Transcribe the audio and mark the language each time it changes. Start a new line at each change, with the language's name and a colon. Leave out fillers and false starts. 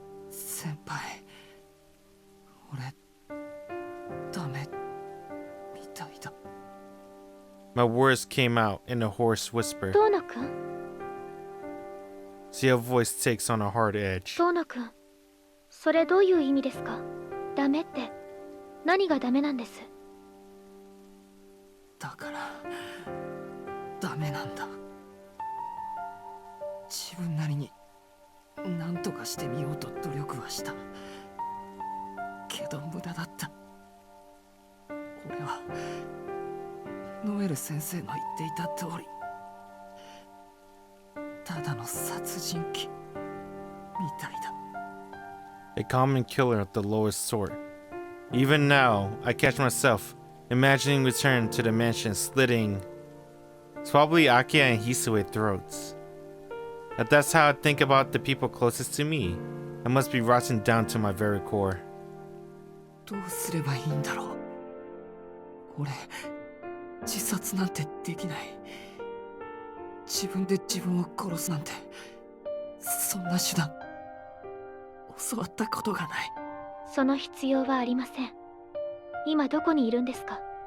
Japanese: 先輩、俺ダメみたいだ。
English: My words came out in a hoarse whisper.
Japanese: 遠野くん？
English: See, her voice takes on a hard edge.
Japanese: 遠野くん、それどういう意味ですか？ダメって。何がダメなんです？だからダメなんだ。自分なりに何とかしてみようと努力はした。けど無駄だった。俺はノエル先生の言っていた通り、ただの殺人鬼みたいだ。
English: A common killer of the lowest sort. Even now, I catch myself imagining return to the mansion slitting. It's probably Akia and Hisue throats. If that's how I think about the people closest to me, I must be rotten down to my very core.
Japanese: どうすればいいんだろう。俺、自殺なんてできない。自分で自分を殺すなんて、そんな手段、教わったことがない。その必要はありません。今どこにいるんですか？